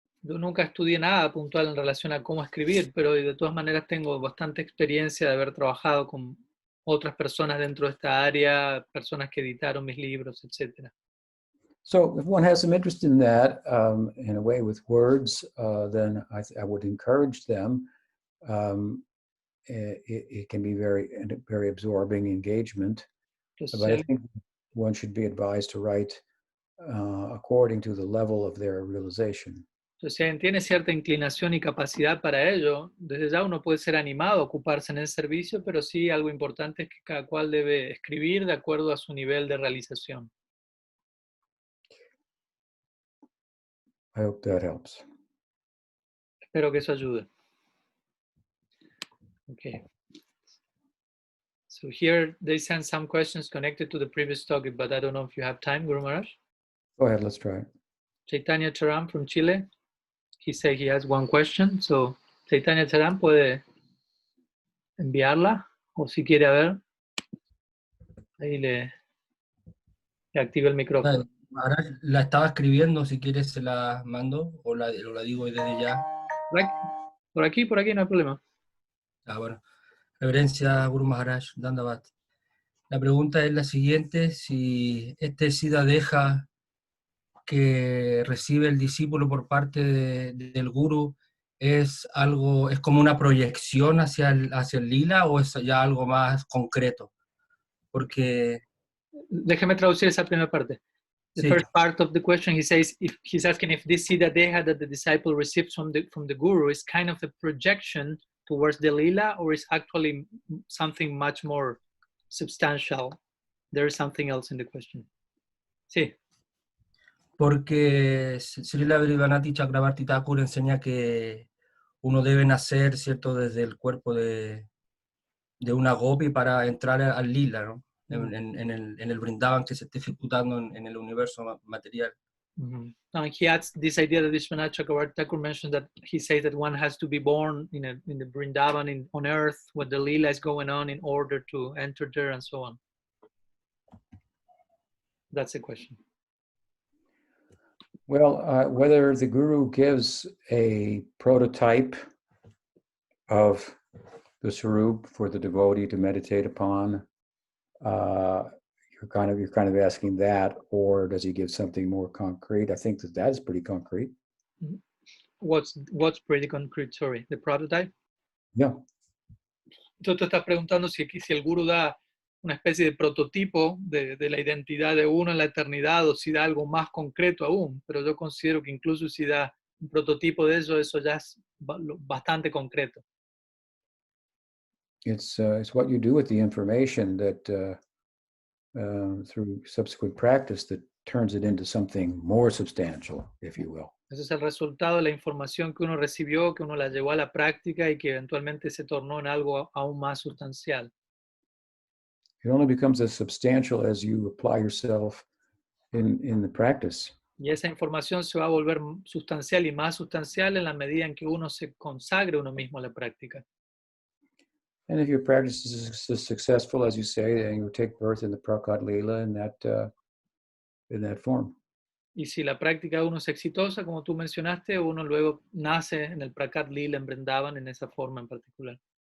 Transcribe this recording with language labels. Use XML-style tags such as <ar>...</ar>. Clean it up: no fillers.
<es>Yo nunca estudié nada puntual en relación a cómo escribir, pero de todas maneras tengo bastante experiencia de haber trabajado con otras personas dentro de esta área, personas que editaron mis libros, etc.</es> <en>So if one has some interest in that, in a way with words, then I would encourage them. It can be very absorbing engagement,</en> <es>Entonces,</es> <en>but I think one should be advised to write according to the level of their realization.</en> <es>si alguien tiene cierta inclinación y capacidad para ello, desde ya uno puede ser animado a ocuparse en el servicio, pero sí algo importante es que cada cual debe escribir de acuerdo a su nivel de realización.</es> <en>I hope that helps.</en> <es>Espero que eso ayude.</es> <en>Okay. So here they sent some questions connected to the previous topic, but I don't know if you have time, Guru Maharaj. Go ahead, let's try it. Chaitanya Charan from Chile. He said he has one question.</en> <es>So Chaitanya Charan puede enviarla, o si quiere, a ver, ahí le activa el micrófono. Ahora la estaba escribiendo, si quieres se la mando o la digo desde ya. Por aquí, no hay problema. Bueno. Reverencia Guru Maharaj, Dandavat. La pregunta es la siguiente: si este siddha deha que recibe el discípulo por parte del Guru es algo, es como una proyección hacia el lila, o es ya algo más concreto. Porque déjeme traducir esa primera parte.</es> <en>The</en> <es>sí,</es> <en>first part of the question, he says, if he's asking if this siddha deha that the disciple receives from the guru is kind of a projection towards the lila, or is actually something much more substantial. There is something else in the question.</en> <es>Sí. Porque Srila Vrivanati Chakravarti Thakur enseña que uno debe nacer, ¿cierto?, desde el cuerpo de una gopi para entrar al lila, ¿no? En el Vrindavan que se está ejecutando en el universo material.</es> <en>He adds this idea that Vishwanath Chakravarti Thakur mentioned, that he says that one has to be born in the Vrindavan on earth, where the lila is going on, in order to enter there, and so on. That's the question. Well, whether the guru gives a prototype of the Swarup for the devotee to meditate upon, you're kind of asking that, or does he give something more concrete? I think that is pretty concrete. What's pretty concrete? Sorry, the prototype. Yeah.</en> <es>Entonces tú estás preguntando si el guru da una especie de prototipo de la identidad de uno en la eternidad, o si da algo más concreto aún, pero yo considero que incluso si da un prototipo de eso ya es bastante concreto.</es> <en>It's what you do with the information that through subsequent practice that turns it into something more substantial, if you will.</en> <es>Ese es el resultado de la información que uno recibió, que uno la llevó a la práctica y que eventualmente se tornó en algo aún más sustancial.</es> <en>It only becomes as substantial as you apply yourself in the practice.</en> <es>Y esa información se va a volver sustancial y más sustancial en la medida en que uno se consagre uno mismo a la práctica.</es> <en>And if your practice is successful, as you say, then you take birth in the prakat lila in that form.</en> <es>Y si la práctica de uno es exitosa, como tú mencionaste, uno luego nace en el prakat lila en Vrindavan en esa forma en particular.</es>